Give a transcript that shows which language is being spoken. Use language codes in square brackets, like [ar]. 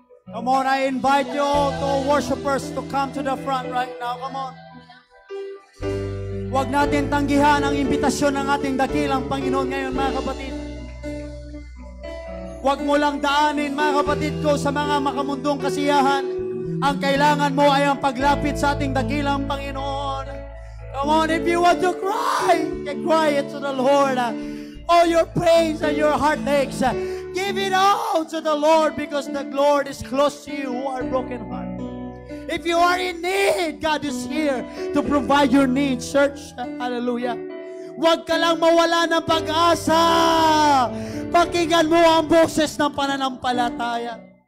[en] Come on, I invite you all to worshipers to come to the front right now. Come on. [tl] Huwag natin tanggihan ang imbitasyon ng ating dakilang Panginoon ngayon, mga kapatid. Huwag mo lang daanin, mga kapatid ko, sa mga makamundong kasiyahan. Ang kailangan mo ay ang paglapit sa ating dakilang Panginoon. [en] Come on, if you want to cry, cry it to the Lord. All your pains and your heartaches, give it all to the Lord, because the Lord is close to you who are brokenhearted. If you are in need, God is here to provide your needs, church. Hallelujah. [tl] Huwag ka lang mawala ng pag-asa. Pakinggan mo ang boses ng pananampalataya.